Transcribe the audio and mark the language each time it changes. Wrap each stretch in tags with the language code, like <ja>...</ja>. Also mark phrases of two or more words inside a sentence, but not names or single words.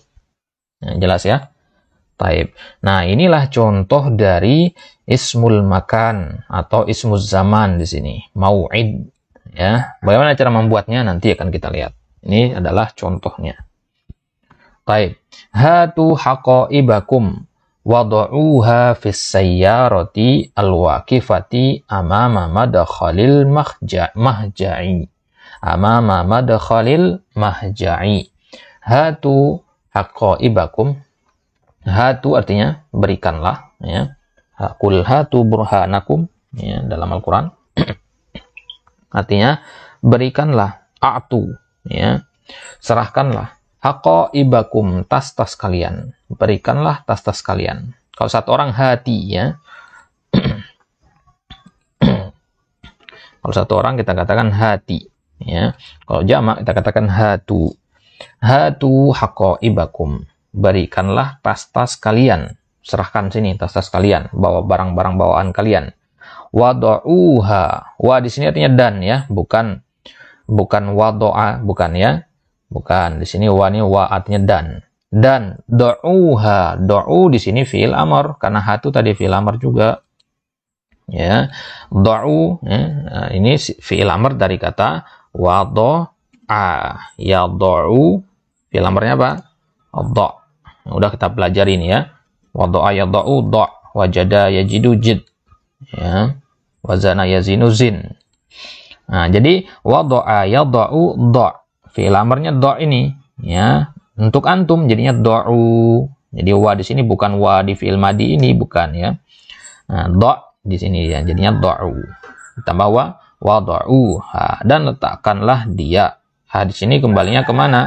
<id>Nah, jelas ya? Taib. Nah, inilah contoh dari</id> <ar>اسم مكان</ar> <id>atau</id> <ar>اسم زمان</ar> <id>di sini. Mau'id. Ya. Bagaimana cara membuatnya nanti akan kita lihat. Ini adalah contohnya. Taib.</id> <ar>هاتوا حقائبكم وضعوها في السيارة الواقفة أمام مدخل المهجع. أمام مدخل المهجع. هاتوا حقائبكم.</ar> <id>Hatu artinya berikanlah ya.</id> <ar>قل هاتوا برهانكم</ar> <id>ya, dalam Al-Qur'an. Artinya berikanlah, a'tu ya. Serahkanlah haqaibakum, tas-tas kalian. Berikanlah tas-tas kalian. Kalau satu orang hati ya. Kalau satu orang kita katakan hati ya. Kalau jamak kita katakan hatu.</id> <ar>هاتوا حقائبكم.</ar> <id>Berikanlah tas-tas kalian. Serahkan sini tas-tas kalian, bawa barang-barang bawaan kalian. Wadu'uha. Wa di sini artinya dan ya, bukan wadu'a, bukan ya. Bukan. Di sini wa ini wa artinya dan. Dan du'uha. Du'u di sini</id> <ar>فعل أمر</ar> <id>karena hatu tadi</id> <ar>فعل أمر</ar> <id>juga. Ya. Du'u ya. Nah, ini</id> <ar>فعل أمر</ar> <id>dari kata wadu'a. Ya</id> <ar>ضعوا فعل</ar> <id>amrnya apa? Do'. Udah kita pelajari ini ya.</id> <ar>وضع يضع ضع. وجد يجد جد. Ya. وزن يزن زن.</ar> <id>Nah, jadi</id> <ar>وضع يضع ضع'.</ar> <id>Fi'il amrnya do' ini ya. Untuk antum jadinya do'u. Jadi wa di sini bukan wa di</id> <ar>فعل ماضي</ar> <id>ini, bukan ya. Nah, do' di sini ya. Jadinya do'u. Ditambah wa wadu'uha. Dan letakkanlah dia. Ha di sini kembalinya kemana?</id>